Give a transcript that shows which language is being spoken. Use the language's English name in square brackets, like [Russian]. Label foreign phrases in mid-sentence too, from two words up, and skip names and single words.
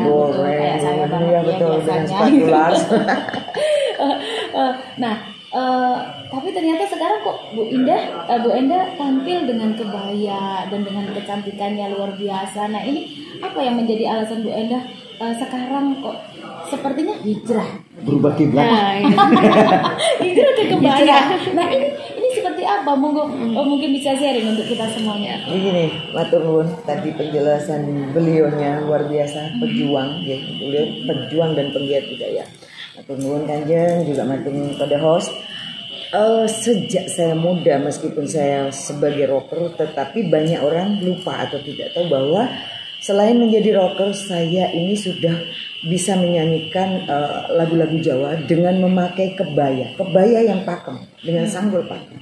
[Indonesian] kayak saya banget ya biasanya. Nah, tapi ternyata sekarang kok Bu Endah tampil dengan kebaya dan dengan kecantikannya luar biasa. Nah, ini apa yang menjadi alasan Bu Endah sekarang kok sepertinya hijrah, berubah kiblat? hijrah ke kebaya. Nah, ini seperti apa? Mungkin bisa sharing untuk kita semuanya. Begini, [Javanese] matur nuwun, [Indonesian] tadi penjelasan beliaunya luar biasa, pejuang ya, beliau pejuang dan penggiat budaya. [Javanese] Matur nuwun [Indonesian] Kanjeng, juga [Javanese] matur nuwun [Indonesian] pada host. Sejak saya muda, meskipun saya sebagai rocker, tetapi banyak orang lupa atau tidak tahu bahwa selain menjadi rocker, saya ini sudah bisa menyanyikan lagu-lagu Jawa dengan memakai kebaya yang pakem, dengan sanggul pakem.